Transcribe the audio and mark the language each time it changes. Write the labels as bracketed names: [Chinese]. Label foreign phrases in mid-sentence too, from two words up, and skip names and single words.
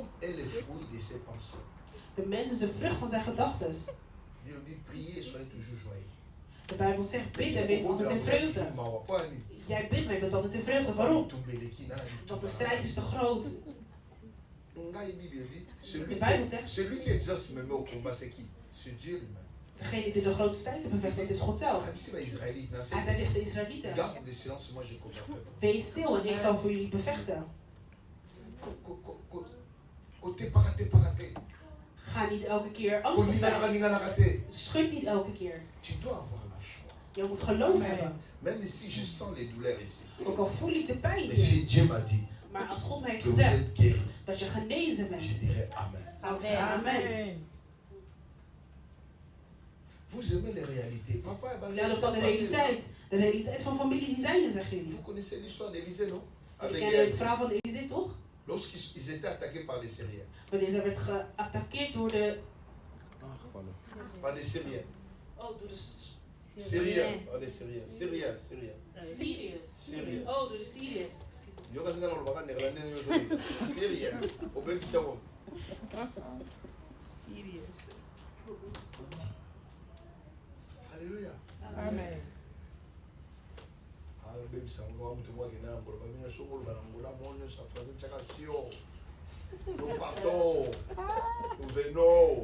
[Dutch] De mens is de vrucht van zijn gedachten. De Bijbel zegt, bid en wees altijd in vreugde. Jij bidt, maar je bent altijd in vreugde. Waarom? Want de strijd is te groot. De Bijbel zegt, [French] celui qui exerce même au combat, c'est qui? C'est Dieu lui-même. [Dutch] Degene die de grootste strijd te bevechten, dat is God zelf. Hij zei tegen de Israëlieten, wees stil en ik zal voor jullie bevechten. Ga niet elke keer angstig zijn. Schud niet elke keer. Je moet geloof hebben. [French] Même si je sens les douleurs ici. [Dutch] Ook al voel ik de pijn hier. [French] Si Dieu m'a dit. [Dutch] Maar als God mij heeft gezegd dat je genezen bent, [French] je dirais amen. [Dutch] Zou ik zeggen amen. [French] Vous aimez les réalités. [Dutch] Papa, ja, van de realiteit van familie die zijn er, zeggen jullie. [French] Vous connaissez l'histoire d'Élisée, non? [Dutch] Jullie kennen het verhaal van Élisée, toch? [French] Lorsqu'ils étaient attaqués par les Syriens. [Dutch] Wanneer ze werd geattaqueerd door de... [French] Par les Syriens. [Dutch] Oh, door de... [French] Syriens. Oh, les Syriens. Syriens. [Dutch] Syriërs. Oh, door de Syriërs. [French] Syriens. Alléluia. Amen. Nous partons, nous venons.